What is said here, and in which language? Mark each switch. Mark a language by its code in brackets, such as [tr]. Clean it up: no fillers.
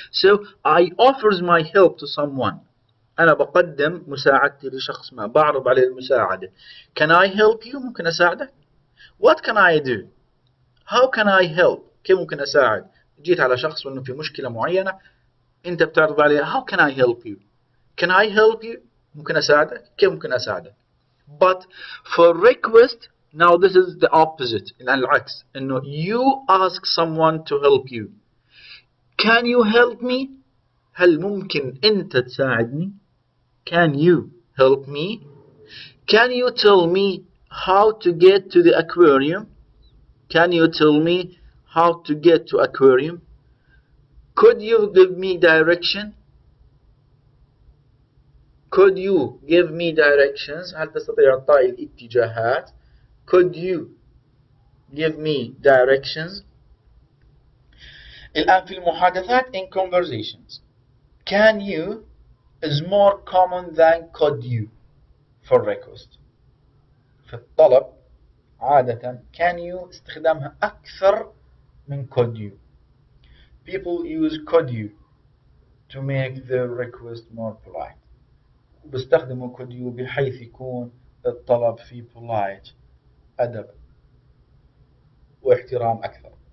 [en] So I offers my help to someone. [ar] أنا بقدم مساعدتي لشخص ما، بعرض عليه المساعدة. [en] Can I help you [ar] ممكن أساعدك. [en] What can I do? How can I help? [ar] كيف ممكن أساعد؟ جيت على شخص وإنه في مشكلة معينة أنت بتعرض عليه [en] How can I help you? Can I help you? [ar] ممكن أساعدك. كيف ممكن أساعدك؟ [en] But for request, now this is the opposite. [ar] الآن العكس إنه [en] you ask someone to help you. Can you help me? [ar] هل ممكن أنت تساعدني؟ [en] Can you help me? Can you tell me how to get to the aquarium? Can you tell me how to get to aquarium? Could you give me direction? Could you give me directions؟ [ar] هل تستطيع إعطائي الاتجاهات؟ [en] Could you give me directions؟ [ar] الآن في المحادثات [en] in conversations can you is more common than could you for request. [ar] في الطلب عادة can you استخدامها أكثر من could you. [en] People use could you to make their request more polite. [ar] بيستخدموا could you بحيث يكون الطلب فيه polite أدب واحترام أكثر.